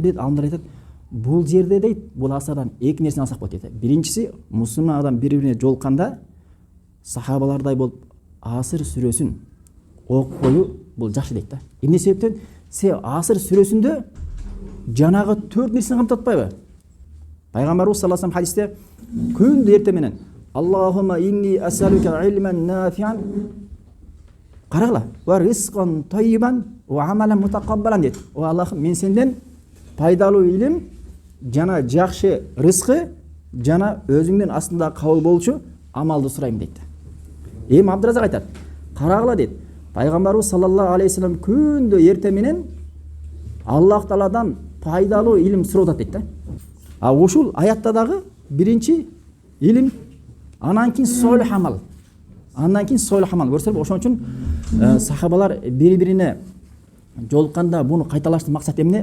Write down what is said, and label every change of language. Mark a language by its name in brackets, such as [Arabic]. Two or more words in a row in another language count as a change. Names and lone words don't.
[Kyrgyz] Адамдар айтат, Бул жерде дейт, бул асардан эки нерсени алсак болот дейт. Биринчиси, мусулман адам бири-бирине жолукканда сахабалардай болуп Асыр сүрөсүн окуйу бул жакшы дейт да. Эмне себептен? Асыр сүрөсүндө жанагы 4 нерсени камтып атпайбы? [Arabic] Пайгамбарыбыз صلى الله عليه وسلم [Kyrgyz] хадисте күндү эртең менен [Arabic] اللهم إني أسألك علما نافعا, карагыла, ورزقا طيبا وعملا متقبلا дейт. [Kyrgyz] О Аллахым, мен сенден пайдалуу илим жана жакшы рызкы жана өзүңдүн астында кабыл болчу амалды сурайм дейт. Эми Абдуразак айтат, карагыла дейт, пайгамбарыбыз [Arabic] صلى الله عليه وسلم [Kyrgyz] күндө эртең менен Аллах Тааладан пайдалуу илим сурап атат дейт да. Ушул аятта дагы биринчи илим, анан кийин солих амал. Андан кийин солих амал. Көрсөңөр, ошон үчүн сахабалар бири-бирине жолукканда буну кайталаштын максаты эмне?